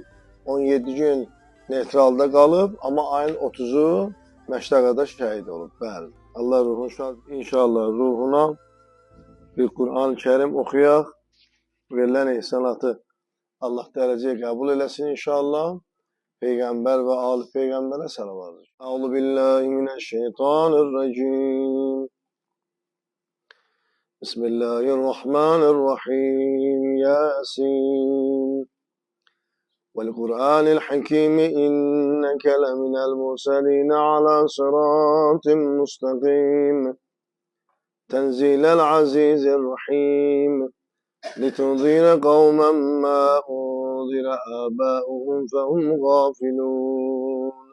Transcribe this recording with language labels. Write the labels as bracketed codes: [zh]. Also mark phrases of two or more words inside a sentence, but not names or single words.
[az] 17 gün neytralda qalıb, amma ayın 30-u Məştəqada şəhid olub. Bəli. Allah ruhunu şad, inşallah ruhuna bir Quran-ı Kərim oxuyaq. Verilən ihsanatı Allah dərəcəyə qəbul eləsin inşallah. Peyğəmbər və ali Peyğəmbərə salavat. [ar] أعوذ بالله من الشيطان الرجيم. Bismillahirrahmanirrahim. Yasin. والقرآن الحكيم إنك لمن المرسلين على صراط مستقيم تنزيل العزيز الرحيم لتنذر قوما ما أنذر آباؤهم فهم غافلون